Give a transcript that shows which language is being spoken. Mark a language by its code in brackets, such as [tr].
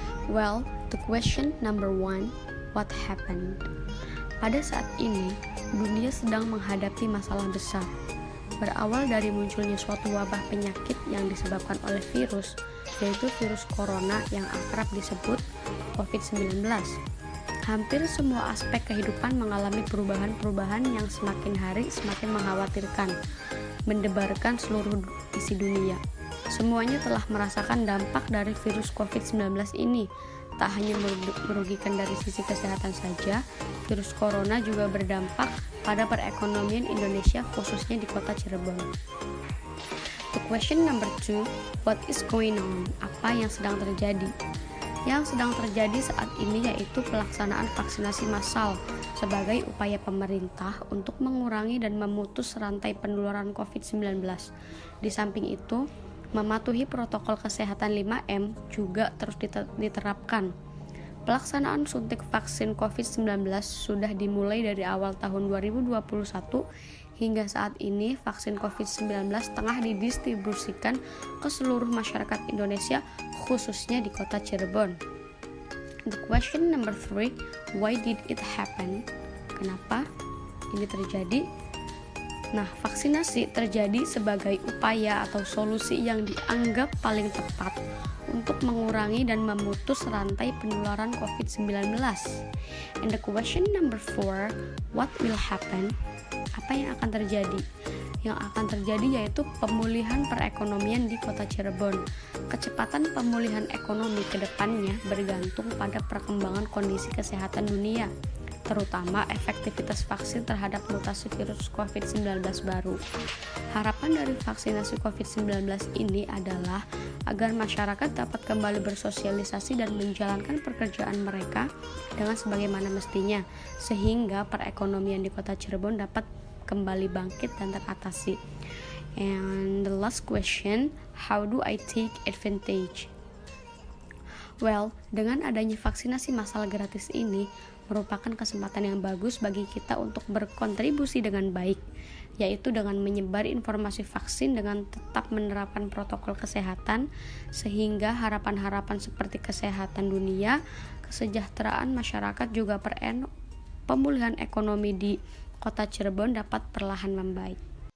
[en] Well, the question number 1, what happened? [id] Pada saat ini, dunia sedang menghadapi masalah besar. Berawal dari munculnya suatu wabah penyakit yang disebabkan oleh virus, yaitu virus corona yang akrab disebut COVID-19. Hampir semua aspek kehidupan mengalami perubahan-perubahan yang semakin hari semakin mengkhawatirkan, mendebarkan seluruh isi dunia. Semuanya telah merasakan dampak dari virus COVID-19 ini. Tak hanya merugikan dari sisi kesehatan saja, virus corona juga berdampak pada perekonomian Indonesia khususnya di Kota Cirebon. [en] The question number 2, what is going on? [id] Apa yang sedang terjadi? Yang sedang terjadi saat ini yaitu pelaksanaan vaksinasi massal sebagai upaya pemerintah untuk mengurangi dan memutus rantai penularan COVID-19. Di samping itu, mematuhi protokol kesehatan 5M juga terus diterapkan. Pelaksanaan suntik vaksin COVID-19 sudah dimulai dari awal tahun 2021 hingga saat ini vaksin COVID-19 tengah didistribusikan ke seluruh masyarakat Indonesia khususnya di Kota Cirebon. [en] The question number 3, why did it happen? [id] Kenapa ini terjadi? Nah, vaksinasi terjadi sebagai upaya atau solusi yang dianggap paling tepat untuk mengurangi dan memutus rantai penularan COVID-19. [en] And the question number 4, what will happen? [id] Apa yang akan terjadi? Yang akan terjadi yaitu pemulihan perekonomian di Kota Cirebon. Kecepatan pemulihan ekonomi ke depannya bergantung pada perkembangan kondisi kesehatan dunia, terutama efektivitas vaksin terhadap mutasi virus COVID-19 baru. Harapan dari vaksinasi COVID-19 ini adalah agar masyarakat dapat kembali bersosialisasi dan menjalankan pekerjaan mereka dengan sebagaimana mestinya, sehingga perekonomian di Kota Cirebon dapat kembali bangkit dan teratasi. [en] And the last question, how do I take advantage? [id] Well, dengan adanya vaksinasi massal gratis ini merupakan kesempatan yang bagus bagi kita untuk berkontribusi dengan baik, yaitu dengan menyebar informasi vaksin dengan tetap menerapkan protokol kesehatan, sehingga harapan-harapan seperti kesehatan dunia, kesejahteraan masyarakat juga pemulihan ekonomi di Kota Cirebon dapat perlahan membaik.